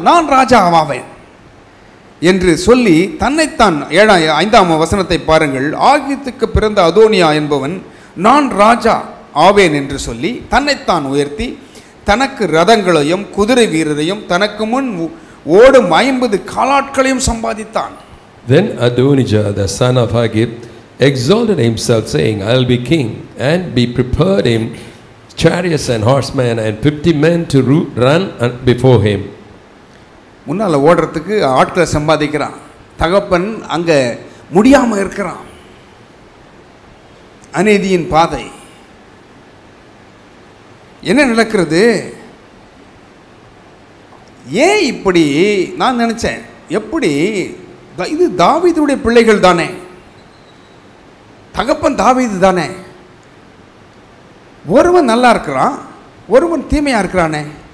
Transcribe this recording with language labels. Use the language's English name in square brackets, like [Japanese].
[Tamil] நான் ராஜா ஆவேன் என்று சொல்லி தன்னைத்தான் 5ஆம் வசனத்தை பாருங்கள். ஆகீத்துக்கு பிறந்த அதோனியா என்பவன் நான் ராஜா ஆவேன் என்று சொல்லி தன்னைத்தான் உயர்த்தி தனக்கு ரதங்களையும் குதிரை வீரரையும் தனக்கு முன் ஓடும் 50 காலாட்களையும் சம்பாதித்தான். [English] Then Adonijah the son of Haggith exalted himself, saying, I will be king, and be prepared him chariots and horsemen and 50 men to run before him. [Tamil] முன்னால் ஓடுறதுக்கு ஆட்களை சம்பாதிக்கிறான். தகப்பன் அங்கே முடியாமல் இருக்கிறான். அநீதியின் பாதை. என்ன நடக்கிறது? ஏன் இப்படி? நான் நினைச்சேன், எப்படி இது தாவீதுடைய பிள்ளைகள் தானே, தகப்பன் தாவீது தானே, ஒருவன் நல்லா இருக்கிறான், ஒருவன் தீமையா இருக்கிறானே.